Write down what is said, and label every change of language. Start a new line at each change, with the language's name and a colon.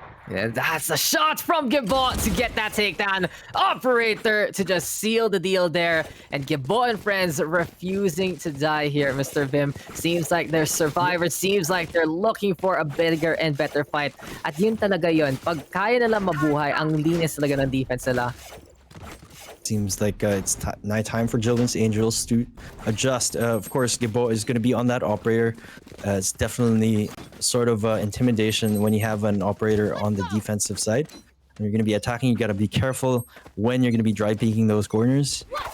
English: And that's a shot from Gibo to get that takedown. Operator to just seal the deal there. And Gibo and friends refusing to die here, Mr. Vim. Seems like they're survivors. Seems like they're looking for a bigger and better fight.
Filipino: At yun talaga yun. Pag kaya nila mabuhay, ang linis talaga ng defense nila.
English: Seems like it's time for Jillian's Angels to adjust. Of course, Gibo is going to be on that operator. It's definitely sort of intimidation when you have an operator on the defensive side. When you're going to be attacking, you got to be careful when you're going to be dry peeking those corners.